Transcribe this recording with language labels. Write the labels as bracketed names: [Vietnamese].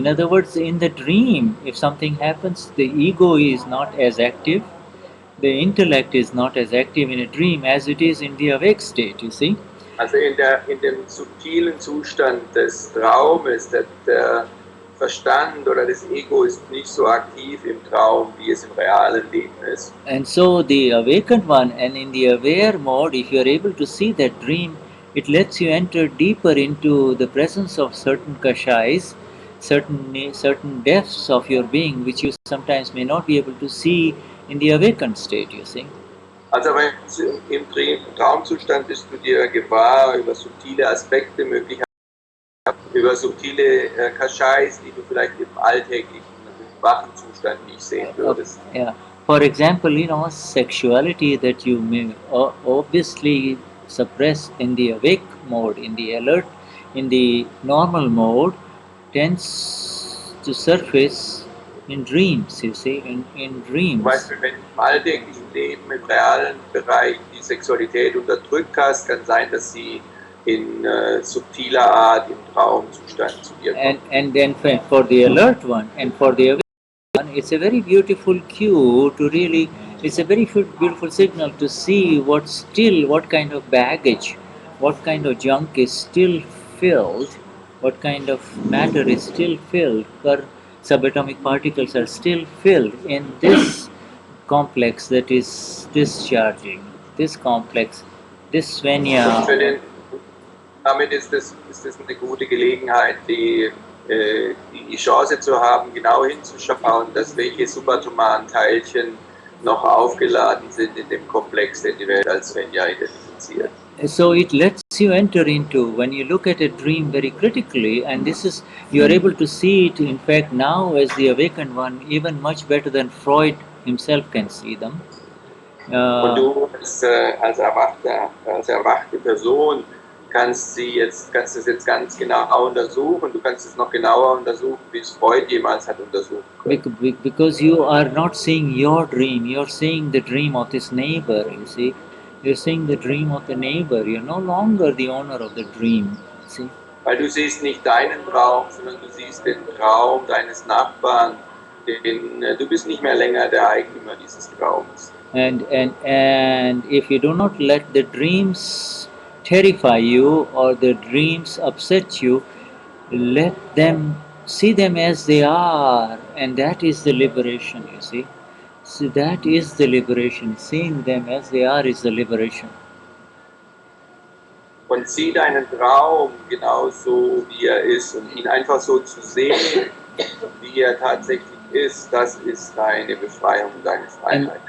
[English] In other words, in the dream, if something happens, the ego is not as active, the intellect is not as active in a dream as it is in the awake state. You see. [German] Also in dem subtilen Zustand des Traumes, der Verstand oder das Ego ist nicht so aktiv im Traum, wie es im realen Leben ist. [English] And so the awakened one, and in the aware mode, if you are able to see that dream, it lets you enter deeper into the presence of certain kashais, certain depths of your being, which you sometimes may not be able to see in the awakened state, you see. [German] Also wenn im Traumzustand bist du dir gewahr über subtile Aspekte, möglicherweise über subtile Kashais, die du vielleicht im alltäglichen, wachen Zustand nicht sehen würdest. Yeah. [English] For example, sexuality that you may obviously suppress in the awake mode, in the alert, in the normal mode, tends to surface in dreams, you see, in dreams. [German] Zum Beispiel, wenn du im alltäglichen Leben, im realen Bereich die Sexualität unterdrückt hast, kann sein, dass sie in subtiler Art im Traumzustand zu dir kommt. [English] And then for the alert one and for the awake one, it's a very beautiful cue to really, it's a very beautiful signal to see what kind of baggage, what kind of junk is still filled, what kind of matter is still filled, subatomic particles are still filled in this complex that is discharging, this complex, this Svenya. [German] Damit ist es eine gute Gelegenheit, die Chance zu haben, genau hinzuschauen, dass welche subatomaren Teilchen noch aufgeladen sind in dem Komplex, den die Welt als Svenja identifiziert. [English] So it lets you enter into, when you look at a dream very critically, and this is, you are able to see it in fact now as the awakened one, even much better than Freud himself can see them. [German] Und du als erwachte Person kannst es jetzt ganz genau untersuchen, du kannst es noch genauer untersuchen, wie es Freud jemals hat untersucht. [English] Because you are not seeing your dream, you are seeing the dream of this neighbor, you see. You're seeing the dream of the neighbor, you're no longer the owner of the dream, see. [German] Weil du siehst nicht deinen Traum, sondern du siehst den Traum deines Nachbarn, du bist nicht mehr länger der Eigentümer dieses Traums. [English] And if you do not let the dreams terrify you or the dreams upset you, let them, see them as they are, and that is the liberation, you see. So that is the liberation. Seeing them as they are is the liberation. [German] Und sieh deinen Traum genauso wie er ist und ihn einfach so zu sehen, wie er tatsächlich ist, das ist deine Befreiung, deine Freiheit.